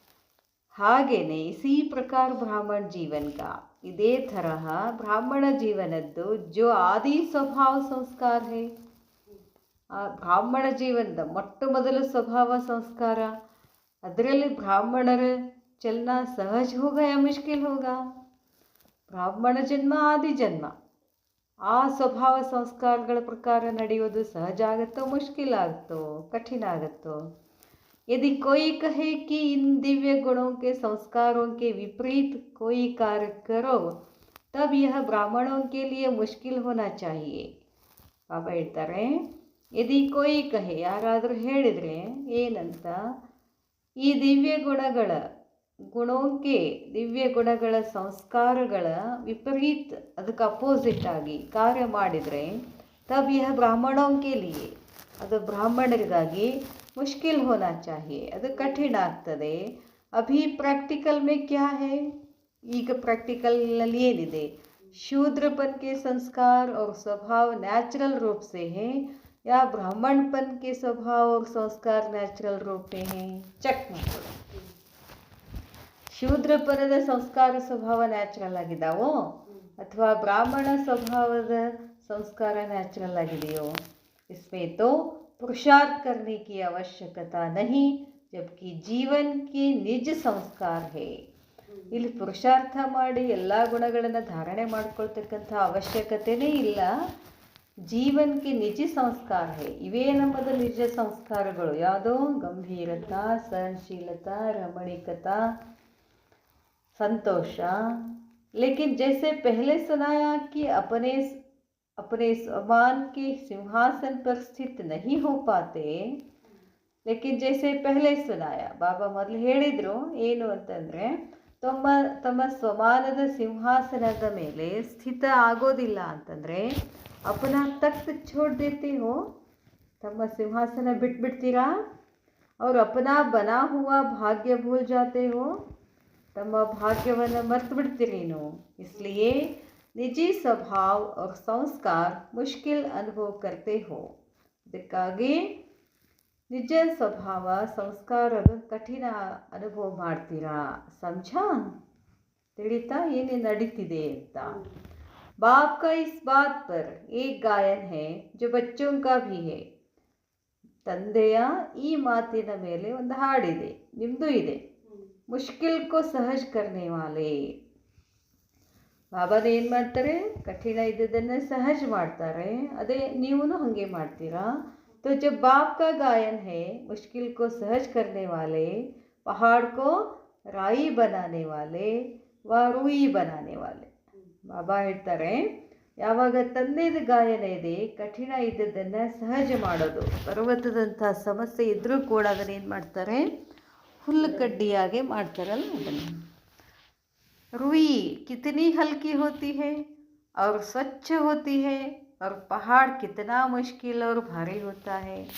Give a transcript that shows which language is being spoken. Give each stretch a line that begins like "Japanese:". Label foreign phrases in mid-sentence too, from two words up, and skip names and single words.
Kannada: ಹಾಗೇನೆ
Hindi: इसी प्रकार
Kannada: ಬ್ರಾಹ್ಮಣ ಜೀವನ का ಇದೇ ತರಹ ಬ್ರಾಹ್ಮಣ ಜೀವನದ್ದು
Hindi: जो आदि स्वभाव संस्कार है,
Kannada: ಆ ಬ್ರಾಹ್ಮಣ ಜೀವನದ ಮೊಟ್ಟ ಮೊದಲು ಸ್ವಭಾವ ಸಂಸ್ಕಾರ, ಅದರಲ್ಲಿ ಬ್ರಾಹ್ಮಣರ ಚಲನ
Hindi: सहज होगा या मुश्किल होगा?
Kannada: ಬ್ರಾಹ್ಮಣ ಜನ್ಮ ಆದಿ ಜನ್ಮ, ಆ ಸ್ವಭಾವ ಸಂಸ್ಕಾರಗಳ ಪ್ರಕಾರ ನಡೆಯೋದು ಸಹಜ ಆಗುತ್ತೋ ಮುಷ್ಕಿಲ್ ಆಗುತ್ತೋ ಕಠಿಣ ಆಗುತ್ತೋ?
Hindi: यदि कोई कहे कि इन दिव्य गुणों के संस्कारों के विपरीत कोई कार्य करो तब यह ब्राह्मणों के लिए मुश्किल होना चाहिए.
Kannada: ಬಾಬಾ ಹೇಳ್ತಾರೆ,
Hindi: यदि कोई कहे,
Kannada: ಯಾರಾದರೂ ಹೇಳಿದರೆ ಏನಂತ, ಈ ದಿವ್ಯ ಗುಣಗಳ ಸಂಸ್ಕಾರಗಳ ವಿಪರೀತ, ಅದಕ್ಕೆ ಅಪೋಸಿಟ್ ಆಗಿ ಕಾರ್ಯ ಮಾಡಿದರೆ
Hindi: तब यह ब्राह्मणों के लिए,
Kannada: ಅದು ಬ್ರಾಹ್ಮಣರಿಗಾಗಿ
Hindi: मुश्किल होना चाहिए,
Kannada: ಅದು ಕಠಿಣ ಆಗ್ತದೆ.
Hindi: अभी प्रैक्टिकल में क्या है,
Kannada: ಈಗ ಪ್ರಾಕ್ಟಿಕಲ್ನಲ್ಲಿ ಏನಿದೆ,
Hindi: शूद्रपन के संस्कार और स्वभाव नेचुरल रूप से हैं या ब्राह्मणपन के स्वभाव और संस्कार नेचुरल रूप में हैं?
Kannada: ಚೆಕ್ ಮಾಡ್ಕೊಳ್ಳಿ. ಶೂದ್ರಪನದ ಸಂಸ್ಕಾರ ಸ್ವಭಾವ ನ್ಯಾಚುರಲ್ ಆಗಿದ್ದಾವೋ ಅಥವಾ ಬ್ರಾಹ್ಮಣ ಸ್ವಭಾವದ ಸಂಸ್ಕಾರ ನ್ಯಾಚುರಲ್ ಆಗಿದೆಯೋ?
Hindi: इसमें तो पुरुषार्थ करने की आवश्यकता नहीं, जबकि जीवन की निज संस्कार है.
Kannada: ಇಲ್ಲಿ ಪುರುಷಾರ್ಥ ಮಾಡಿ ಎಲ್ಲ ಗುಣಗಳನ್ನು ಧಾರಣೆ ಮಾಡ್ಕೊಳ್ತಕ್ಕಂಥ ಅವಶ್ಯಕತೆಯೇ ಇಲ್ಲ. ಜೀವನಕ್ಕೆ ನಿಜ ಸಂಸ್ಕಾರ ಹೇ, ಇವೇ ನಮ್ಮದು ನಿಜ ಸಂಸ್ಕಾರಗಳು. ಯಾವುದೋ ಗಂಭೀರತಾ, ಸಹನಶೀಲತಾ, ರಮಣೀಕತಾ,
Hindi: संतोष. लेकिन जैसे पहले सुनाया कि अपने समान के सिंहासन पर स्थित नहीं हो पाते, लेकिन जैसे पहले सुनाया,
Kannada: ಬಾಬಾ ಮೊದಲು ಹೇಳಿದರು ಏನು ಅಂತಂದರೆ, ತಮ್ಮ ಸ್ವಮಾನದ ಸಿಂಹಾಸನದ ಮೇಲೆ ಸ್ಥಿತ ಆಗೋದಿಲ್ಲ ಅಂತಂದರೆ
Hindi: अपना तख़्त छोड़ देते हो,
Kannada: ತಮ್ಮ ಸಿಂಹಾಸನ ಬಿಟ್ಬಿಡ್ತೀರಾ?
Hindi: और अपना बना हुआ भाग्य भूल जाते हो,
Kannada: ತಮ್ಮ ಭಾಗ್ಯವನ್ನು ಮರ್ತು ಬಿಡ್ತೀರಿ ನೀವು.
Hindi: इसलिए निजी स्वभाव और संस्कार मुश्किल अनुभव करते हो,
Kannada: ಅದಕ್ಕಾಗಿ ನಿಜ ಸ್ವಭಾವ ಸಂಸ್ಕಾರದ ಕಠಿಣ ಅನುಭವ ಮಾಡ್ತೀರಾ. ಸಮझा? ತಿಳಿತಾ ಏನೇನು ನಡೀತಿದೆ ಅಂತ.
Hindi: बाप का इस बात पर एक गायन है जो बच्चों का भी है.
Kannada: ತಂದೆಯ ಈ ಮಾತಿನ ಮೇಲೆ ಒಂದು ಹಾಡಿದೆ, ನಿಮ್ಮದು ಇದೆ.
Hindi: मुश्किल को सहज करने वाले.
Kannada: ಬಾಬಾನ ಏನು ಮಾಡ್ತಾರೆ, ಕಠಿಣ ಇದ್ದದನ್ನು ಸಹಜ ಮಾಡ್ತಾರೆ. ಅದೇ ನೀವು ಹಾಗೆ ಮಾಡ್ತೀರಾ.
Hindi: तो जब बाप का गायन है मुश्किल को सहज करने वाले, पहाड़ को राई बनाने वाले व रूई बनाने वाले.
Kannada: ಬಾಬಾ ಹೇಳ್ತಾರೆ, ಯಾವಾಗ ತಂದೆದ ಗಾಯನ ಇದೆ, ಕಠಿಣ ಇದ್ದದ್ದನ್ನು ಸಹಜ ಮಾಡೋದು. ಪರ್ವತದಂಥ ಸಮಸ್ಯೆ ಇದ್ದರೂ ಕೂಡ ಅದನ್ನೇನು ಮಾಡ್ತಾರೆ, ಹುಲ್ಲು ಕಡ್ಡಿಯಾಗೆ ಮಾಡ್ತಾರಲ್ಲ ಅದನ್ನು.
Hindi: रूई कितनी हल्की होती है और स्वच्छ होती है, और पहाड़ कितना मुश्किल और भारी होता है.